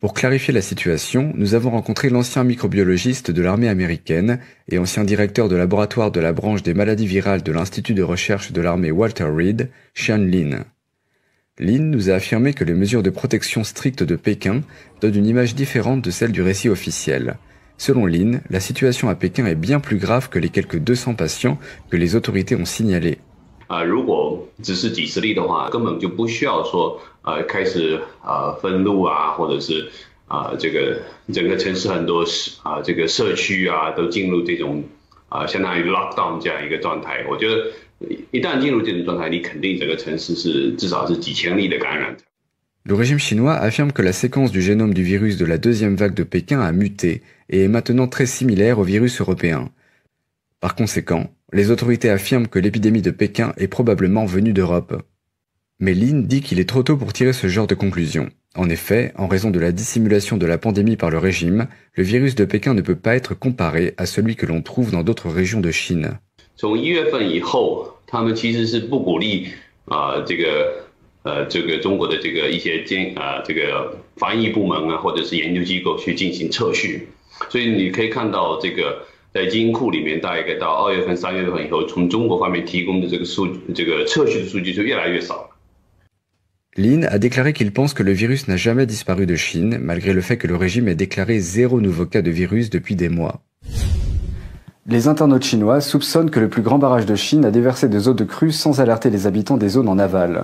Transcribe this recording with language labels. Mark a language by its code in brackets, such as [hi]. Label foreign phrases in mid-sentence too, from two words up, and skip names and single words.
[fr] Pour clarifier la situation, nous avons rencontré l'ancien microbiologiste de l'armée américaine et ancien directeur de laboratoire de la branche des maladies virales de l'Institut de recherche de l'armée Walter Reed, Xian Lin. Lin nous a affirmé que les mesures de protection strictes de Pékin donnent une image différente de celle du récit officiel. Selon Lin, la situation à Pékin est bien plus grave que les quelques 200 patients que les autorités ont signalés. [zh] 如果只是几十例的话，根本就不需要说开始分路啊，或者是这个整个城市很多这个社区啊都进入这种相当于 lockdown 这样一个状态。我觉得一旦进入这种状态，你肯定整个城市是至少是几千例的感染。 [fr] Le régime chinois affirme que la séquence du génome du virus de la deuxième vague de Pékin a muté et est maintenant très similaire au virus européen. Par conséquent, les autorités affirment que l'épidémie de Pékin est probablement venue d'Europe. Mais Lin dit qu'il est trop tôt pour tirer ce genre de conclusion. En effet, en raison de la dissimulation de la pandémie par le régime, le virus de Pékin ne peut pas être comparé à celui que l'on trouve dans d'autres régions de Chine. [zh] 从1月份以后，他们其实是不鼓励这个中国的这个一些这个防疫部门啊，或者是研究机构去进行测序，所以你可以看到这个。在基因库里面，大概到2月份、3月份以后，从中国方面提供的这个测序的数据就越来越少。 [fr] Lin a déclaré qu'il pense que le virus n'a jamais disparu de Chine, malgré le fait que le régime ait déclaré 0 nouveau cas de virus depuis des mois. Les internautes chinois soupçonnent que le plus grand barrage de Chine a déversé des eaux de crue sans alerter les habitants des zones en aval.